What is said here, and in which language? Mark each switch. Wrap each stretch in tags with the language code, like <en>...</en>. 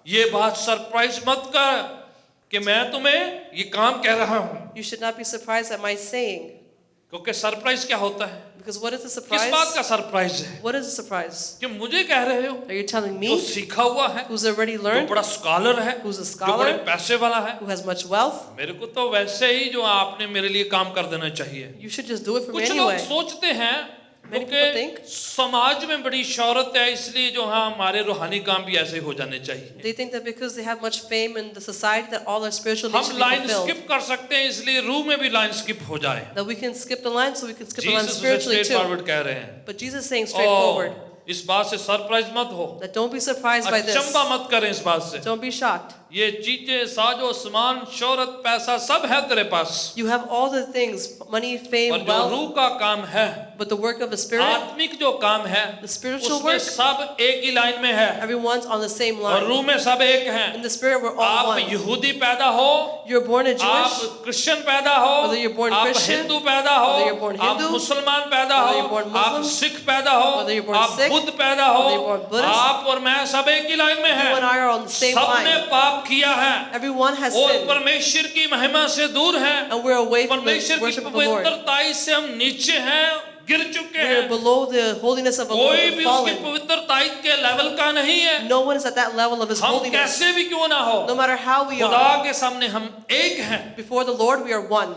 <hi>ये बात सरप्राइज मत कर कि मैं तुम्हें ये काम कह रहा हूँ,</hi> <en>You should not be surprised at my saying.</en> <hi>क्योंकि सरप्राइज क्या होता है?</hi> <en>Because what is the</en> <hi>किस बात</hi> <en>surprise?</en> <hi>का सरप्राइज है?</hi> <en>What is the surprise?</en> <hi>कि मुझे कह रहे हो,</hi> <en>Are you telling</en> <hi>जो</hi> <en>me,</en> <hi>सीखा हुआ है,</hi> <en>who's already</en> <hi>जो</hi> <en>learned,</en> <hi>बड़ा स्कॉलर है,</hi> <en>who's a</en> <hi>जो बड़े</hi> <en>scholar,</en> <hi>पैसे वाला है,</hi> <en>who has much wealth?</en> <hi>मेरे को तो वैसे ही जो आपने मेरे लिए काम कर देना चाहिए।</hi> <en>You should just do it for me</en> <hi>कुछ लोग</hi> <en>anyway.</en> <hi>सोचते हैं</hi> <en>Many people</en> <hi>क्योंकि</hi> <en>think-</en> <hi>समाज में बड़ी शोहरत है, इसलिए जो हाँ हमारे रूहानी काम भी ऐसे हो जाने चाहिए।</hi> <en>They think that because they have much fame in the society that all their spiritual needs</en> <hi>हम</hi> <en>should be line fulfilled.</en> <hi>Skip कर सकते हैं, इसलिए रूह में भी लाइन स्किप हो जाए।</hi> <en>That we can skip the line so we can skip the line</en> <hi>Jesus</hi> <en>spiritually straight too.</en> <hi>Forward कह रहे हैं,</hi> <en>But Jesus is saying straightforward.</en> <hi>इस बात से सरप्राइज मत हो,</hi> <en>That don't be surprised by this.</en> <hi>अचंबा मत करें इस बात से।</hi> <en>Don't be shocked.</en> <hi>ये चीजें, साजो सामान, शोहरत, पैसा सब है तेरे पास,</hi> <en>You have all the things, money,</en> <hi>और</hi> <en>fame,</en> <hi>जो</hi> <en>wealth,</en> <hi>रूह का काम है,</hi> <en>but the work of the Spirit,</en> <hi>आत्मिक जो काम है,</hi> <en>the spiritual</en> <hi>उसमें</hi> <en>work,</en> <hi>सब एक ही लाइन में है,</hi> <en>everyone's on the same</en> <hi>और</hi> <en>line.</en> <hi>रूह में सब एक हैं।</hi> <en>In the Spirit, we're all</en> <hi>आप</hi> <en>one.</en> <hi>यहूदी पैदा हो,</hi> <en>You're born a</en> <hi>आप</hi> <en>Jewish,</en> <hi>क्रिश्चियन पैदा हो,</hi> <en>Whether you're born</en> <hi>आप</hi> <en>Christian,</en> <hi>हिंदू पैदा हो,</hi> <en>whether you're born</en> <hi>आप</hi> <en>Hindu,</en> <hi>मुसलमान पैदा</hi> <en>whether</en> <hi>हो,</hi> <en>you're born</en> <hi>आप</hi> <en>Muslim,</en> <hi>सिख पैदा हो,</hi> <en>whether you're born</en> <hi>आप</hi> <en>Sikh,</en> <hi>बुद्ध पैदा हो,</hi> <en>whether you're born Buddhist,</en> <hi>आप और मैं सब एक ही लाइन में</hi> <en>you and</en> <hi>हैं।</hi> <en>I are on the same</en> <hi>सबने</hi> <en>line.</en> <hi>पाप किया है</hi> <en>Everyone has</en> <hi>और</hi> <en>sinned,</en> <hi>परमेश्वर की महिमा से दूर हैं।</hi> <en>and we're away from the</en> <hi>परमेश्वर की</hi> <en>worship of the Lord.</en> <hi>पवित्रताई से हम नीचे हैं, गिर चुके</hi> <en>We are</en> <hi>हैं।</hi> <en>below the holiness of the Lord.</en> <hi>कोई</hi> <en>We're</en> <hi>भी उसकी</hi> <en>fallen.</en> <hi>पवित्रताई के लेवल का नहीं है।</hi> <en>No one is at that level of His</en> <hi>हम</hi> <en>holiness.</en> <hi>कैसे भी क्यों ना हो,</hi> <en>No matter how we</en> <hi>खुदा</hi> <en>are,</en> <hi>के सामने हम एक हैं।</hi> <en>before the Lord we are one.</en>